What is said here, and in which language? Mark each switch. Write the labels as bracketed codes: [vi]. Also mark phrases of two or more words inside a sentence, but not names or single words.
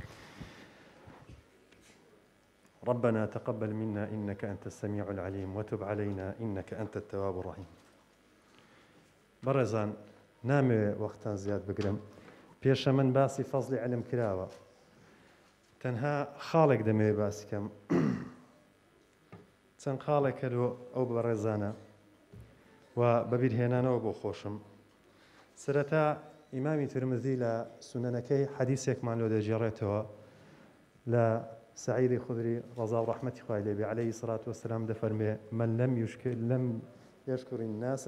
[ar] ربنا تقبل منا إنك أنت السميع العليم وتب علينا إنك أنت التواب الرحيم [ckb] بەڕێزان نامەوێ وەختان زیاد بگرم پێشە من باسی فەزلی علم کراوە تەنها خاڵێک دەمەوێت باسی کەم چەند خاڵێک کەلۆ ئەو بەڕێزانە و بەبیرهێنانەوە بۆ خۆشم سەرەتا ئیمامی ترمذی لە سونەنەکەی حەدیثێکمان لۆ دەجێڕێتەوە لە سعیدی خودری ڕەزا و ڕەحمەتی خوای لێبێ [ar] عەلەیهی سەڵات وەسەلام [ckb] دەفەرمێ من لەم [ar] یشکری الناس